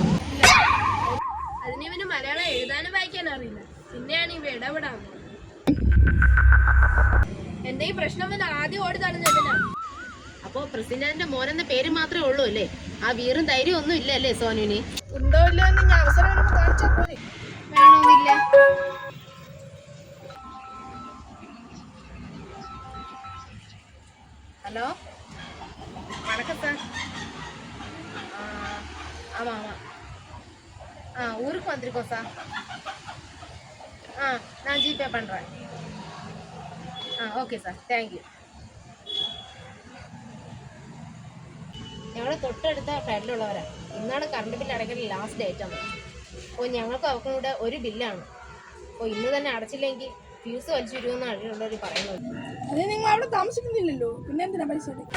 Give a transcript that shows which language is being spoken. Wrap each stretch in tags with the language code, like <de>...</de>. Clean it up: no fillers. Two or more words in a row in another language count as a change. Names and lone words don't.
<ml>അതിന് ഇവന് മലയാളം എഴുതാനും വായിക്കാനും അറിയില്ല. പിന്നെയാണ് ഇവ ഇടപെടാവുന്നത്. എന്റെ ഈ പ്രശ്നം വന്ന് ആദ്യം ഓടി തടഞ്ഞതിനാ. അപ്പോൾ പ്രസിഡന്റിന്റെ മോനെന്ന പേര് മാത്രമേ ഉള്ളൂ അല്ലേ? ആ വീറും ധൈര്യം ഒന്നും ഇല്ല അല്ലേ സോനുവിന്? ഉണ്ടോ ഇല്ലോ എന്ന് ഞാൻ അവസരം വരുമ്പോൾ കാണിച്ചാൽ പോലെ. വേണമെന്നില്ല.</ml> <ta>ஹலோ, வணக்கம் சார். ஆமாம் ஆமாம், ஊருக்கு வந்திருக்கோம் சார். நான் ஜிபே பண்ணுறேன்.</ta> <en>okay sir, thank you.</en> <ml>ഞങ്ങൾ തൊട്ടടുത്ത ഫ്ലാറ്റിലുള്ളവരാണ്. ഇന്നാണ് കറണ്ട് ബില്ല് അടയ്ക്കുന്ന</ml> <en>last date</en> <ml>ആണ്. അപ്പോൾ ഞങ്ങൾക്ക് അവർക്കും കൂടെ ഒരു ബില്ലാണ്. അപ്പോൾ ഇന്ന് തന്നെ അടച്ചില്ലെങ്കിൽ ഫ്യൂസ് വലിച്ചു വരുമെന്നാണ് അതിലുള്ളവർ പറയുന്നത്. അത് നിങ്ങൾ അവിടെ താമസിക്കുന്നില്ലല്ലോ, പിന്നെ എന്തിനാ പൈസ?</ml>